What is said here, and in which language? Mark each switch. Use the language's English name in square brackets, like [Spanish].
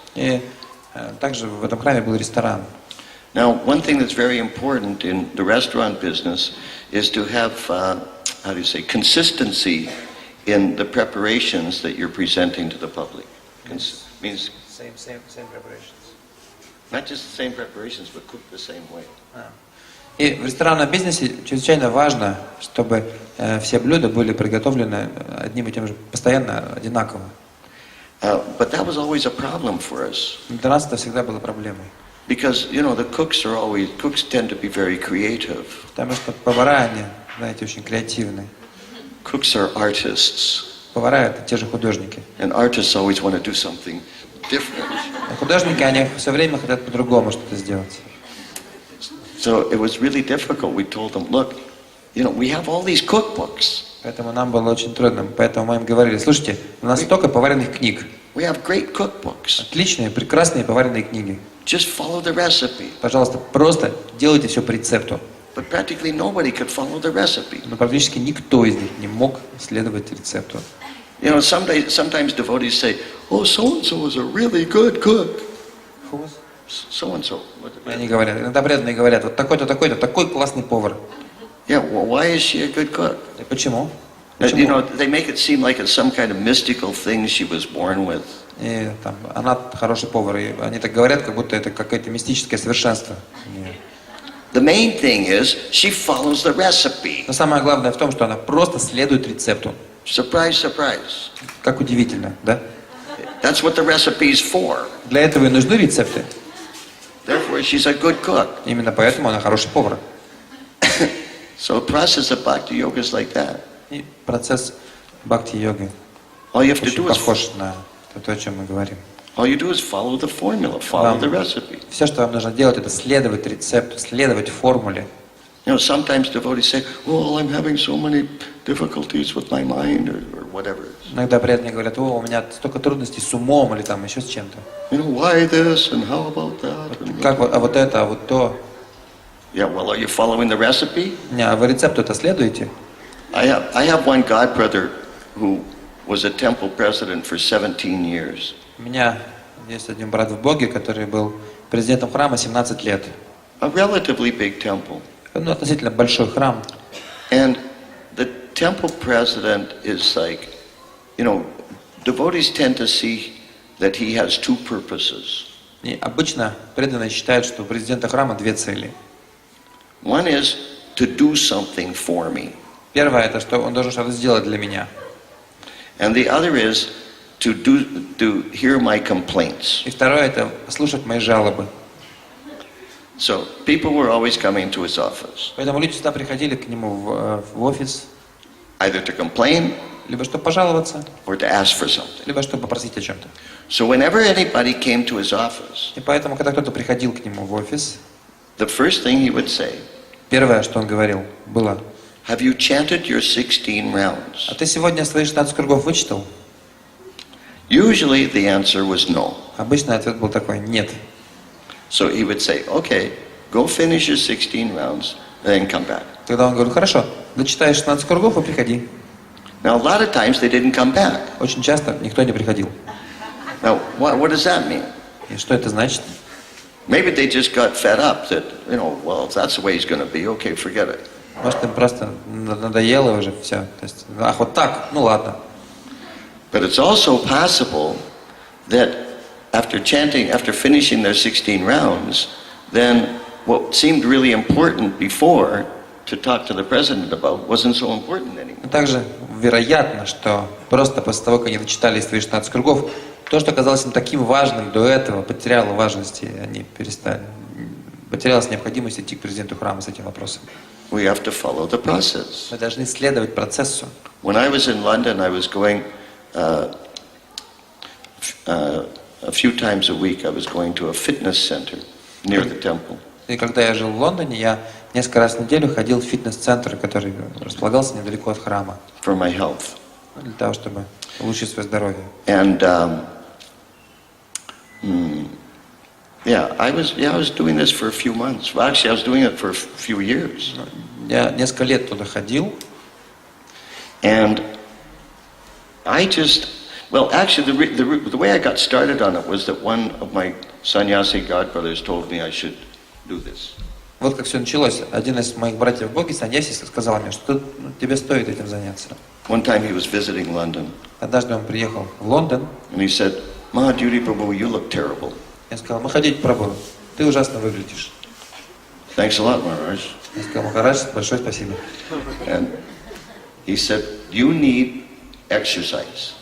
[Russian] И также в этом храме был ресторан. [English] Now, one thing that's very important in the restaurant business is to have, consistency in the preparations that you're presenting to the public. Means Same preparations. not just the same preparations, but cooked the same way. [Russian] И в ресторанном бизнесе чрезвычайно важно, чтобы все блюда были приготовлены одним и тем же, постоянно одинаково. [English] But that was always a problem for us. [Russian] Для нас это всегда было проблемой. [English] Because, the cooks tend to be very creative. [Russian] Потому что повара, они, знаете, очень креативные. [English] Cooks are artists. [Russian] Повара — это те же художники. [English] And artists always want to do something different. [Russian] А художники, они все время хотят по-другому что-то сделать. [English] So it was really difficult. We told them, look, we have all these cookbooks. [Russian] Поэтому нам было очень трудно. Поэтому мы им говорили, слушайте, у нас столько поваренных книг. [English] We have great cookbooks. [Russian] Отличные, прекрасные поваренные книги. [English] Just follow the recipe. [Russian] Пожалуйста, просто делайте все по рецепту. [English] But practically nobody could follow the recipe. [Russian] Но практически никто из них не мог следовать рецепту. [English] You know, sometimes devotees say, "Oh, so-and-so is a really good cook." So-and-so. [Russian] Они говорят, иногда преданные говорят, вот такой-то, такой-то, такой классный повар. [English] Yeah, well, why is she a good cook? [Russian] И почему? [English] You know, they make it seem like it's some kind of mystical thing she was born with. [Russian] И там, она хороший повар, и они так говорят, как будто это какое-то мистическое совершенство. Нет. [English] The main thing is she follows the recipe. [Russian] Но самое главное в том, что она просто следует рецепту. [English] Surprise, surprise. [Russian] Как удивительно, да? [English] That's what the recipe is for. [Russian] Для этого и нужны рецепты. [English] Therefore, she's a good cook. [Russian] Именно поэтому она хороший повар. [English] So the process of bhakti yoga is like that. [Russian] И процесс бхакти-йоги [English] All you have to [Russian] очень [English] do is [Russian] похож на то, о чем мы говорим. [English] all you do is follow the formula, follow the recipe. [Russian] Все, что вам нужно делать, это следовать рецепту, следовать формуле. [English] You know, sometimes devotees say, "Oh, I'm having so many difficulties with my mind," or whatever. [Russian] Иногда преданные говорят, о, у меня столько трудностей с умом или там еще с чем-то. [English] You know, why this and how about that? [Russian] Как, а вот это, а вот то. [English] Yeah, well, are you following the recipe? [Russian] Не, а вы рецепту это следуете? [English] I have one godbrother who was a temple president for 17 years. [Russian] У меня есть один брат в Боге, который был президентом храма 17 лет. [English] A relatively big temple. [Russian] Ну, относительно большой храм. [English] And the temple president is like, you know, devotees tend to see that he has two purposes. [Russian] И обычно преданные считают, что у президента храма две цели. [English] One is to do something for me. [Russian] Первое, это что он должен что-то сделать для меня. [English] And the other is to hear my complaints. [Russian] И второе, это слушать мои жалобы. [English] So people were always coming to his office, [Russian] Поэтому люди всегда приходили к нему в офис, [English] either to complain [Russian] либо чтобы пожаловаться, [English] or to ask for something. [Russian] либо чтобы попросить о чем-то. [English] So whenever anybody came to his office, [Russian] И поэтому, когда кто-то приходил к нему в офис, [English] the first thing he would say, [Russian] первое, что он говорил, было: [English] "Have you chanted your 16 rounds?" [Russian] а ты сегодня свои 16 кругов вычитал? [English] Usually the answer was no. [Russian] Обычно ответ был такой: нет. [English] So he would say, "Okay, go finish your 16 rounds, then come back." [Russian] Тогда он говорил: хорошо, дочитаешь 16 кругов и приходи. [English] Now a lot of times they didn't come back. [Russian] Очень часто никто не приходил. [English] Now what does that mean? [Russian] И что это значит? [English] Maybe they just got fed up that, you know, well, if that's the way he's going to be, okay, forget it. [Russian] Может, им просто надоело уже все. То есть, ах, вот так, ну ладно. [English] But it's also possible that after finishing their 16 rounds, then what seemed really important before to talk to the president about wasn't so important anymore. [Russian] Но также вероятно, что просто после того, как они дочитали свои 16 кругов, то, что казалось им таким важным до этого, потеряло важности, и они потерялась необходимость идти к президенту храма с этим вопросом. [English] We have to follow the process. [Russian] Мы должны следовать процессу. [English] When I was in London, I was going a few times a week. I was going to a fitness center near the temple. [Russian] И когда я жил в Лондоне, я несколько раз в неделю ходил в фитнес-центр, который располагался недалеко от храма. [English] For my health. [Russian] Для того, чтобы улучшить свое здоровье. [English] And I was doing this for a few months. Well, actually, I was doing it for a few years. [Russian] Я несколько лет туда ходил. [English] And I just, well, actually, the way I got started on it was that one of my sannyasi godbrothers told me I should do this. [Russian] Вот как все началось. Один из моих братьев в Боге, саньяси, сказал мне, что тебе стоит этим заняться. [English] One time he was visiting London. [Russian] Однажды он приехал в Лондон. [English] And he said, "Mahadhyuti Prabhu, you look terrible." [Russian] Я сказал: Махадьюти Прабху, ты ужасно выглядишь. [English] Thanks a lot, Maharaj. [Russian] Я сказал: Махарадж, большое спасибо. [English] And he said, "You need exercise."